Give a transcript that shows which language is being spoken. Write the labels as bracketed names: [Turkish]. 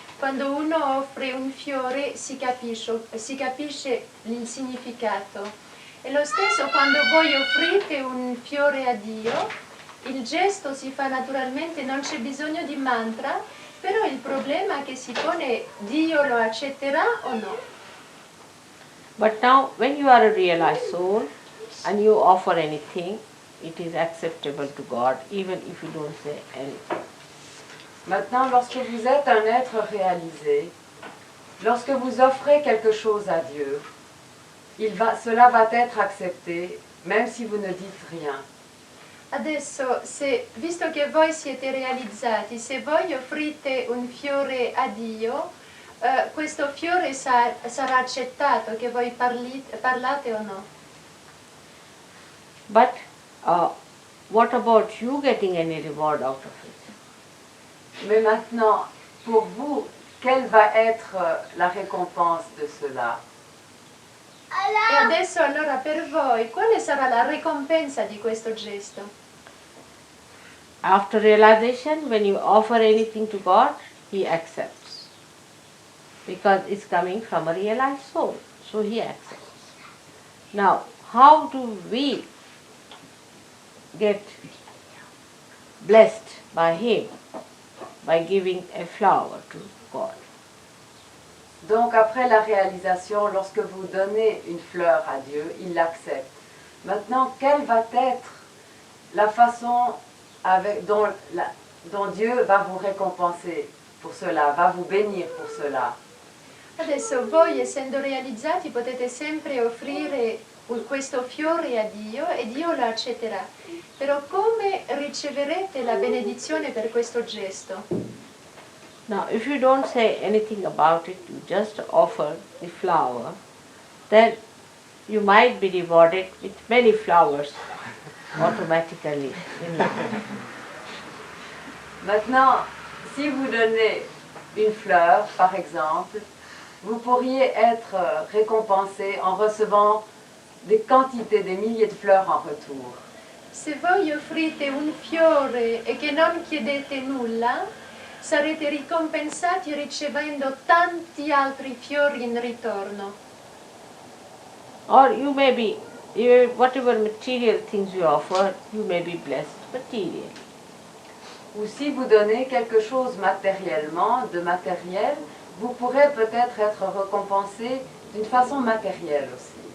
[Italian] Quando uno offre un fiore si capisce il significato. E lo stesso quando voi offrite un fiore a Dio, il gesto si fa naturalmente, non c'è bisogno di mantra, però il problema che si pone, Dio lo accetterà o no? [English] But now, when you are a realized soul and you offer anything, it is acceptable to God, even if you don't say anything. [French] Maintenant, lorsque vous êtes un être réalisé, lorsque vous offrez quelque chose à Dieu, cela va être accepté, même si vous ne dites rien. [Italian] Adesso, visto che voi siete realizzati, se voi offrite un fiore a Dio, questo fiore sarà accettato, che voi parlate o no. [English] But what about you getting any reward out of it? [French] Mais maintenant, pour vous, quelle va être la récompense de cela? [Italian] E adesso allora per voi, quale sarà la ricompensa di questo gesto? [English] After realization, when you offer anything to God, He accepts. Because it's coming from a realized soul, so He accepts. Now, how do we get blessed by Him? By giving a flower to God. [French] Donc après la réalisation, lorsque vous donnez une fleur à Dieu, il l'accepte. Maintenant, quelle va être la façon dont Dieu va vous récompenser pour cela, va vous bénir pour cela? [Italian] Adesso voi, essendo realizzati, potete sempre offrire questo fiore a Dio e Dio lo accetterà. Però come riceverete la benedizione per questo gesto? [English] Now, if you don't say anything about it, you just offer the flower, then you might be rewarded with many flowers automatically in life. [French] Maintenant, si vous donnez une fleur, par exemple, vous pourriez être récompensé en recevant des quantités, des milliers de fleurs en retour. [Italian] Se voi offrite un fiore e che non chiedete nulla, sarete ricompensati ricevendo tanti altri fiori in ritorno. [English] Or you may be, whatever material things you offer, you may be blessed materially. [French] Ou si vous donnez quelque chose matériellement, de matériel, vous pourrez peut-être être récompensé d'une façon matérielle aussi.